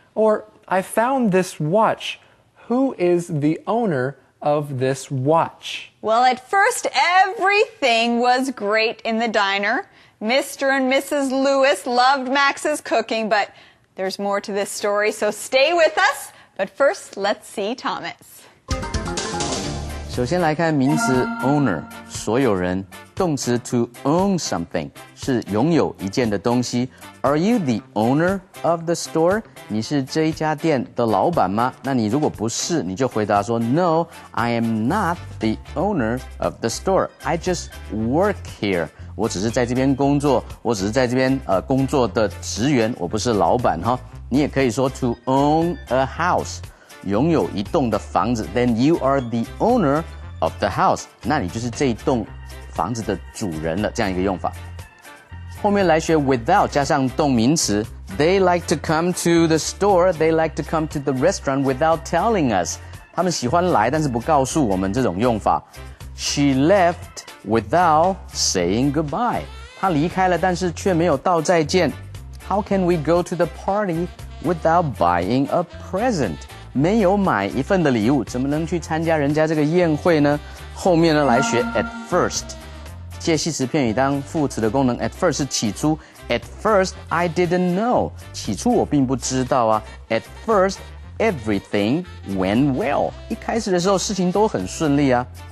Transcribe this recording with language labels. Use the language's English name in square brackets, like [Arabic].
[English] Or, I found this watch. Who is the owner of this watch? Well, at first, everything was great in the diner. Mr. and Mrs. Lewis loved Max's cooking, but there's more to this story, so stay with us. But first, let's see Thomas. [Chinese] 首先来看名词 owner， 所有人；动词 to own something， 是拥有一件的东西。 [English] Are you the owner of the store？ [Chinese] 你是这一家店的老板吗？那你如果不是，你就回答说 [English] No, I am not the owner of the store. I just work here. [Chinese] 我只是在这边工作，我只是在这边工作的职员，我不是老板哈。你也可以说 [English] to own a house。 [Chinese] 拥有一栋的房子 [English] then you are the owner of the house， [Chinese] 那你就是这一栋房子的主人了，这样一个用法。后面来学 [English] without 加上动名词 they like to come to the store, they like to come to the restaurant without telling us， [Chinese] 他们喜欢来但是不告诉我们，这种用法。 [English] She left without saying goodbye， [Chinese] 她离开了但是却没有道再见。 [English] How can we go to the party without buying a present？ [Chinese] 没有买一份的礼物，怎么能去参加人家这个宴会呢？后面呢来学 at first， 介系词片语当副词的功能 at first 是起初 [English] at first I didn't know， [Chinese] 起初我并不知道啊 [English] at first everything went well， [Chinese] 一开始的时候事情都很顺利啊。